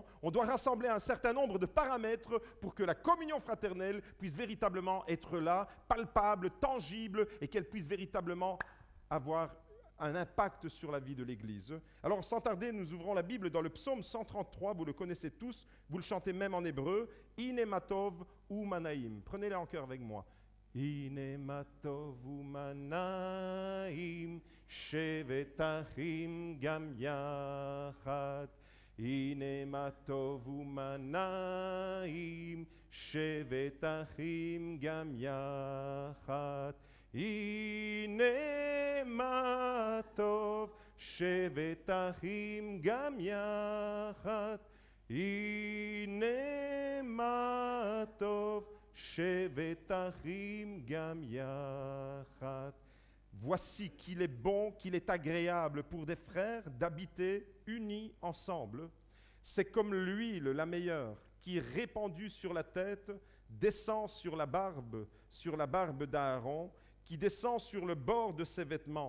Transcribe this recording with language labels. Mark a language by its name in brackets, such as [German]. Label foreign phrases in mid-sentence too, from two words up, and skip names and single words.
[French] On doit rassembler un certain nombre de paramètres pour que la communion fraternelle puisse véritablement être là, palpable, tangible, et qu'elle puisse véritablement avoir un impact sur la vie de l'Église. Alors, sans tarder, nous ouvrons la Bible dans le psaume 133, vous le connaissez tous, vous le chantez même en hébreu, « [Hebrew] הנה מה טוב ומה נעים ». [French] Prenez-le en cœur avec moi. « [Hebrew] הנה מה טוב ומה נעים שבת אחים גם יחד. הנה מה טוב ומה נעים שבת אחים גם יחד. הנה מה טוב שבת אחים גם יחד הנה מה טוב שבת אחים גם יחד. [French] Voici qu'il est bon, qu'il est agréable pour des frères d'habiter unis ensemble. C'est comme l'huile la meilleure qui, répandue sur la tête, descend sur la barbe d'Aaron, qui descend sur le bord de ses vêtements.